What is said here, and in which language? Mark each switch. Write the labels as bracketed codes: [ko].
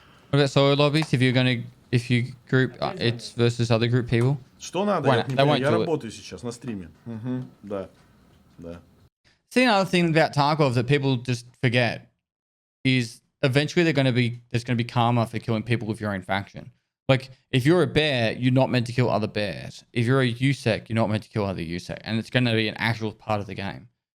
[en] What about solo lobbies? If you group it's versus other group people. [ru] Что надо? Я работаю сейчас на стриме. Да. Да. [en] See, another thing about Tarkov that people just forget is eventually there's going to be karma for killing people of your own faction. Like if you're a bear, you're not meant to kill other bears. If you're a USEC, you're not meant to kill other USEC, and it's going to be an actual part of the game.